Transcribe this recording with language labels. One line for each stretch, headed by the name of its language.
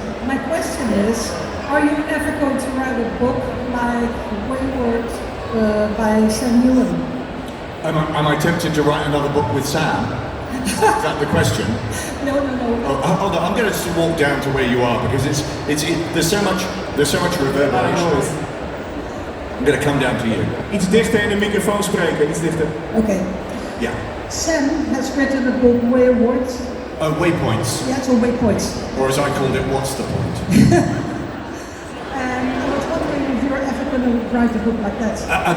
English: My question is, are you ever going to write a book like Wayward by Sam Neill? Am I tempted to write another book with Sam? Is that the question? No. Oh, hold on, I'm going to walk down to where you are because there's so much reverberation. I'm going to come down to you.
Dutch: Iets dichter in de microfoon spreken, iets dichter.
English: Okay. Yeah. Sam has written a book, Wayward. Waypoints. Yeah, so Waypoints. Or as I called it, what's the point? And I was wondering if you're ever going to write a book like that.